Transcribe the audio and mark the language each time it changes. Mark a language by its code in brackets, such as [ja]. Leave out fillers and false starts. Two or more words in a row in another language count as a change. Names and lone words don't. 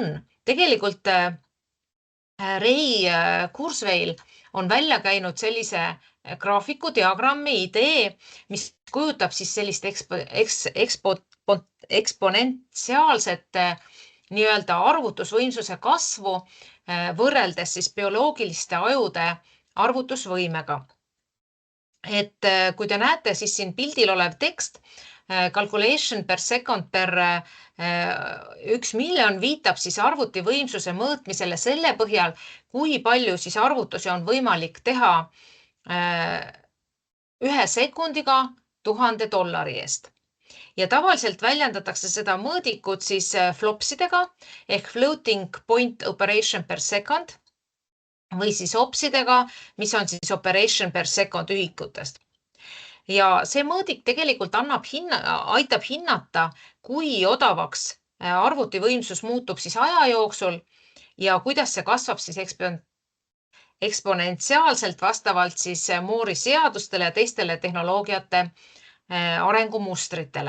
[et] Tegelikult Ray Kurzweil on välja käinud sellise graafiku diagrammi idee, mis kujutab siis sellist eksponentsiaalset nii-öelda arvutusvõimsuse kasvu võrreldes siis bioloogiliste ajude arvutusvõimega. Et kui te näete, siis siin pildil olev tekst, [en] calculation per second per [et] 1 miljon viitab siis arvutivõimsuse mõõtmisele selle põhjal, kui palju siis arvutusi on võimalik teha 1 sekundiga $1000 eest. Ja tavaliselt väljendatakse seda mõõdikut siis flopsidega ehk [en] floating point operation per second [et] või siis opsidega, mis on siis [en] operation per second [et] ühikutest. Ja see mõõdik tegelikult aitab hinnata, kui odavaks arvutivõimsus muutub siis aja jooksul ja kuidas see kasvab siis eksponentsiaalselt vastavalt siis Moore'i seadustele ja teistele tehnoloogiate arengumustritele.